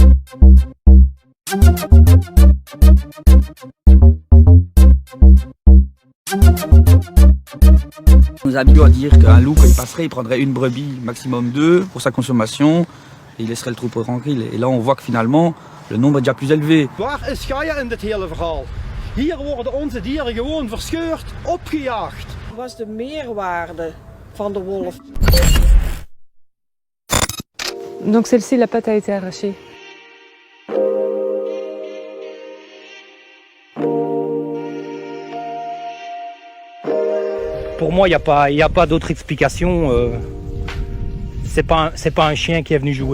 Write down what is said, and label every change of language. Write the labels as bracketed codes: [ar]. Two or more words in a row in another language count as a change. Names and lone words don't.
[fr] On nous a habitués à dire qu'un loup, quand il passerait, il prendrait une brebis, maximum 2 pour sa consommation, et il laisserait le troupeau tranquille. Et là, on voit que finalement, le nombre est déjà plus élevé. [nl] Waar is Gaia in dit hele verhaal? Hier worden onze dieren gewoon verscheurd, opgejaagd. Wat is de meerwaarde van de wolf? [fr] Donc celle-ci, la patte a été arrachée. Pour moi, il n'y a pas d'autre explication. C'est pas un chien qui est venu jouer.